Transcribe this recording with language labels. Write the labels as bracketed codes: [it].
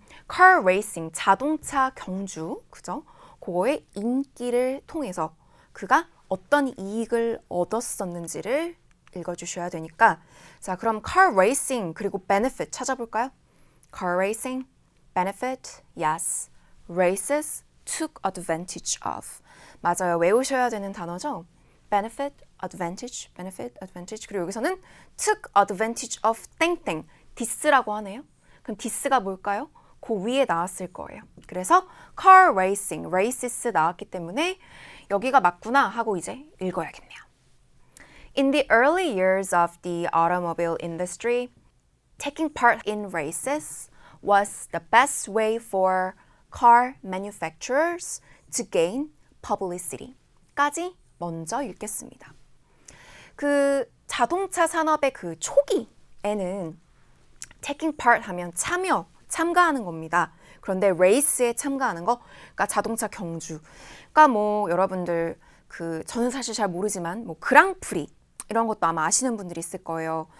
[ko] car racing, 자동차 경주, 그죠? 그거의 인기를 통해서 그가 어떤 이익을 얻었었는지를 읽어주셔야 되니까 자, 그럼 car racing 그리고 benefit 찾아볼까요? [en] car racing, benefit, yes. races, took advantage of. [ko] 맞아요. 외우셔야 되는 단어죠. [en] benefit, advantage, benefit, advantage. [ko] 그리고 여기서는 [en] took advantage of [ko] 땡땡. this라고 하네요. 그럼 this가 뭘까요? 그 위에 나왔을 거예요. 그래서 car racing, races 나왔기 때문에 여기가 맞구나 하고 이제 읽어야겠네요. [en] In the early years of the automobile industry, taking part in races was the best way for car manufacturers to gain publicity. [ko] 까지 먼저 읽겠습니다. 그 자동차 산업의 그 초기에는 taking part 하면 참가하는 겁니다. 그런데 레이스에 참가하는 거, 그러니까 자동차 경주. 그러니까 뭐 여러분들 저는 사실 잘 모르지만 뭐 그랑프리 이런 것도 아마 아시는 분들이 있을 거예요.